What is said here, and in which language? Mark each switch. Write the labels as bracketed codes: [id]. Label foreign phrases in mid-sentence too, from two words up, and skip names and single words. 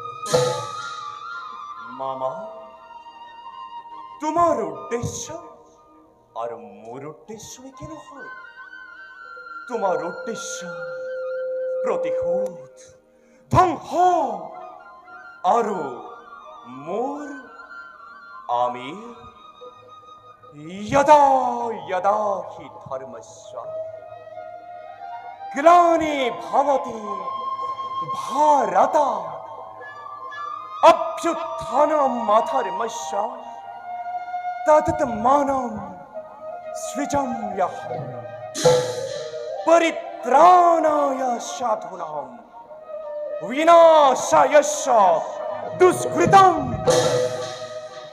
[as] মামা, তোমাৰ উদ্দেশ্য আৰু মোৰ উদ্দেশ্য একে নহয়। তোমাৰ উদ্দেশ্য প্ৰতিশোধ, ধ্বংস, আৰু মোৰ আমি [sa] यदा यदा हि धर्मस्य ग्लानि भवति भारत अभ्युत्थानमधर्मस्य तदात्मानं सृजाम्यहम् परित्राणाय साधूनां विनाशाय दुष्कृतम्।